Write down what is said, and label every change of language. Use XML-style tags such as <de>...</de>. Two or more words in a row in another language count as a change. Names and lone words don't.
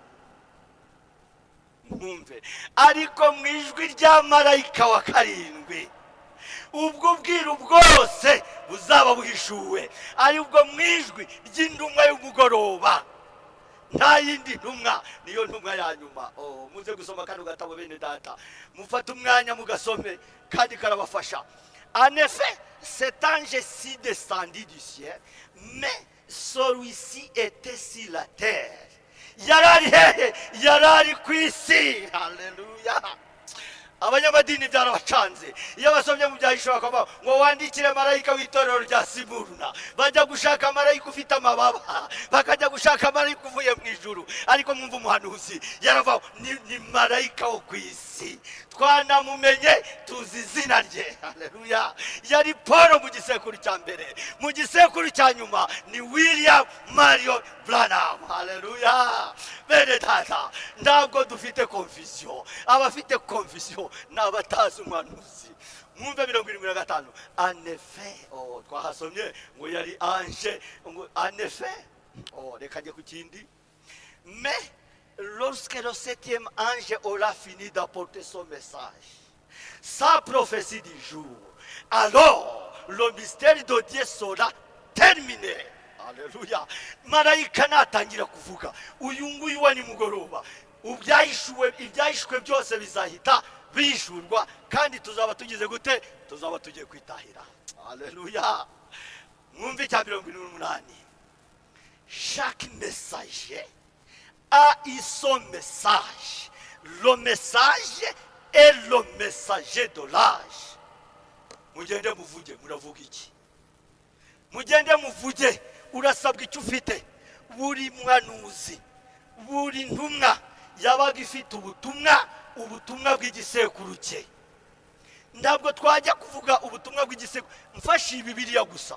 <rw>Mwumve, ariko mu ijwi rya marayika wa karindwi ubwo bwiru bwose buzaba buhishuwe, ari ubwo mu ijwi ry'intumwa y'umugoroba. Nta yindi ntumwa, niyo ntumwa ya nyuma. Muze gusoma kano gatabo bene data, mufate umwanya mugasome kandi karabafasha.</rw> <fr>En effet, cet ange-ci descendit du ciel, mais celui-ci était sur la terre.</fr> <rw>Yarari ku isi. Haleluya. Abanyamadini byarabacanze. Iyo basomye mu byahishuwe bakaba ngo wandikire marayika w'itorero rya Simuruna, bajya gushaka marayika ufite amababa, bakajya gushaka marayika uvuye mu ijuru. Ariko mwumva umuhanuzi yarava ni marayika wo ku isi, twanamumenye tuzi izina rye. Haleluya. Yari Paul mu gisekuru cya mbere, mu gisekuru cya nyuma ni William Mario Branham. Haleluya. Bene data, ntabwo dufite confusion. Abafite confusion n'abatazi umuhanuzi. Mwumve 75.</rw> <fr>En effet,</fr> <rw>twahasomye ngo yari ange, ngo</rw> <fr>en effet,</fr> <rw>reka njye ku kindi.</rw> <fr>Mais lorsque le 7e ange aura fini d'apporter son message, sa prophétie du jour, alors le mystère de Dieu sera terminé.</fr> <rw>Haleluya. Marayika natangira kuvuga uyu nguyu wa nimugoroba, ibyahishwe byose bizahita bishurwa, kandi tuzaba tugize gute? Tuzaba tugiye kwitahira. Haleluya. Mwumve cya 78.</rw> <fr>Chaque messager a eu son message. Le message est le messager de l'âge.</fr> <rw>Mugende muvuge, muravuga iki? Mugende muvuge, urasabwa icyo ufite. Buri mwanuzi, buri ntumwa yabaga ifite ubutumwa bw'igisekuru cye. Ntabwo twajya kuvuga ubutumwa bw'igisekuru mfashi Bibiliya gusa.</rw>